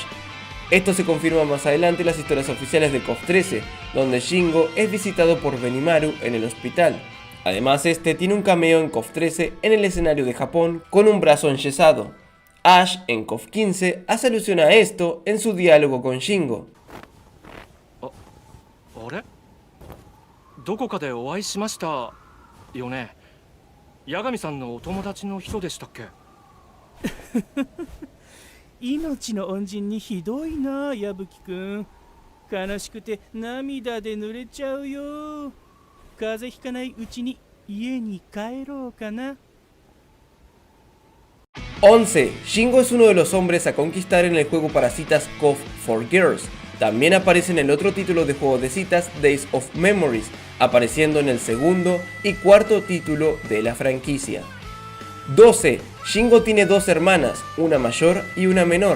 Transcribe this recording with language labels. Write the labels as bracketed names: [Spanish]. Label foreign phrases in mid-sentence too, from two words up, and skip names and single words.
[Spanish] Esto se confirma más adelante en las historias oficiales de KOF 13, donde Shingo es visitado por Benimaru en el hospital. Además, este tiene un cameo en KOF 13 en el escenario de Japón con un brazo enyesado. Ash en KOF 15 hace alusión a esto en su diálogo con Shingo. [Japanese] どこかでお会いしましたよね。八神さんのお友達の人でしたっけ？命の恩人にひどいな、矢吹くん。悲しくて涙で濡れちゃうよ。風邪ひかないうちに家に帰ろうかな。 [Spanish] 11. Shingo es uno de los hombres a conquistar en el juego para citas KOF 4 Girls. También aparece en el otro título de juego de citas, Days of Memories, apareciendo en el segundo y cuarto título de la franquicia. 12. Shingo tiene dos hermanas, una mayor y una menor.